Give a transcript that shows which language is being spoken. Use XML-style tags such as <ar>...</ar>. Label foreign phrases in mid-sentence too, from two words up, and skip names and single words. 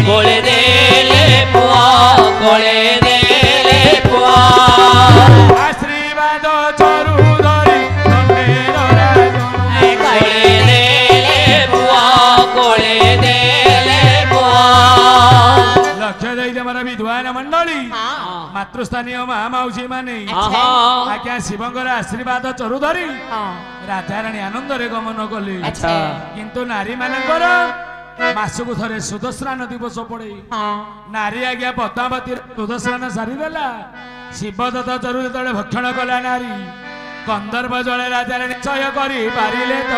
<or>କୋଳେ ଦେଲେ ପୁଅ କୋଳେ ଦେଲେ ପୁଅ ଆଶୀର୍ବାଦ ଚରୁ ଧରି ଦଣ୍ଡେର ରାଜନ କୋଳେ ଦେଲେ ପୁଅ କୋଳେ ଦେଲେ ପୁଅ ଲକ୍ଷ ଦେଇ ଆମାର ବିଦ୍ୱାନ ମଣ୍ଡଳୀ ହଁ ମାତୃସ୍ଥାନୀୟ ମା ମାଉସୀ ମାନେ ଆହା ଆଜ୍ଞା ଶିବଙ୍କର ଆଶୀର୍ବାଦ ଚରୁ ଧରି ହଁ ରାଜାରାଣୀ ଆନନ୍ଦରେ ଗମନ କଲେ ଆଚ୍ଛା କିନ୍ତୁ ନାରୀ ମାନଙ୍କର ମାସକୁ ଥରେ ସୁଦର୍ଶନ ଦିବସ ପଡେ ହଁ ନାରୀ ଆଜ୍ଞା ପଦ୍ମାବତୀ ସୁଦର୍ଶନ ସାରିଦେଲା ଶିବଦତ୍ତ ଚରୁ ଯେତେବେଳେ ଭକ୍ଷଣ କଲା ନାରୀ କନ୍ଦର୍ପ ଜଳେ ରାଜାରାଣୀ ନିଶ୍ଚୟ କରି ପାରିଲେ ତ</or>